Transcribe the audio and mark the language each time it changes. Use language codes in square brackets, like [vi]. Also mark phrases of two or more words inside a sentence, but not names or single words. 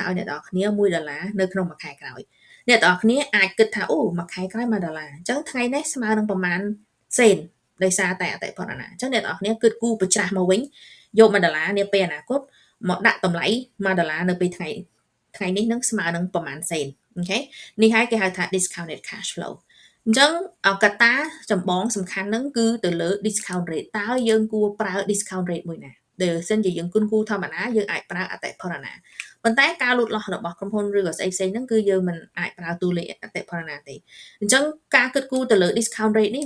[km] ឲ្យអ្នកទាំងអស់គ្នា$1នៅក្នុងមួយខែក្រោយអ្នកទាំងអស់គ្នាអាចគិតថាអូមួយខែក្រោយ$1អញ្ចឹងថ្ងៃនេះស្មើនឹងប្រមាណសេនដោយសារតែអតិផរណាអញ្ចឹងអ្នកទាំងអស់គ្នាគិតគូរប្រច្រាស់មកវិញយក$1នាពេលអនាគតមកដាក់តម្លៃ$1នៅពេលថ្ងៃនេះនឹងស្មើនឹង ប្រមាណសេនអូខេនេះហើយគេហៅថា [en] discounted cash flow [km] អញ្ចឹងកត្តាចម្បងសំខាន់ហ្នឹងគឺទៅលើ [en] discount rate [km] តើយើងគួរប្រើ [en] discount rate [km] មួយណាដែលសិនជាយើងគុណគូធម្មតាយើងអាចប្រើអ តិផរណាប៉ុន្តែការលូតលាស់របស់ក្រុមហ៊ុនឬក៏ស្អីផ្សេងហ្នឹងគឺយើងមិនអាចប្រើតួលេខអតិផរណាទេអញ្ចឹងការគិតគូរទៅលើ [en] discount rate [km] នេះ